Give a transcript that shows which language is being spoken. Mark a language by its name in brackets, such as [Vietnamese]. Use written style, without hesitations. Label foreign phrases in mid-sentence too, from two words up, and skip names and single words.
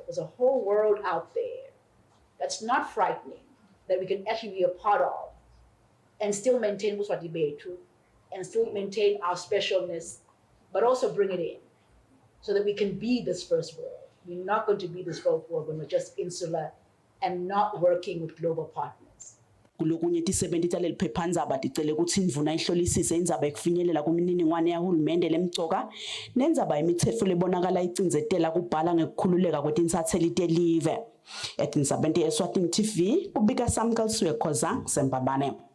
[English] There's a whole world out there that's not frightening, that we can actually be a part of and still maintain [Swati] Muswati Betu [English] and still maintain our specialness, but also bring it in so that we can be this first world. We're not going to be this first world when we're just insular and not working with global partners. [Swati] Kulokunye tisebenzi taleli phephandzaba ticele ukuthi indvuna ihlolisise indzaba ekufinyelela kumininingwane yahulumende lemcoka nendzaba imitsetfo lebonakala icindzetela kubhala ngekukhululeka kwetinsatheli telive. Etindzabeni ye-Eswatini TV kubika Samkal Swekhoza Sembabane.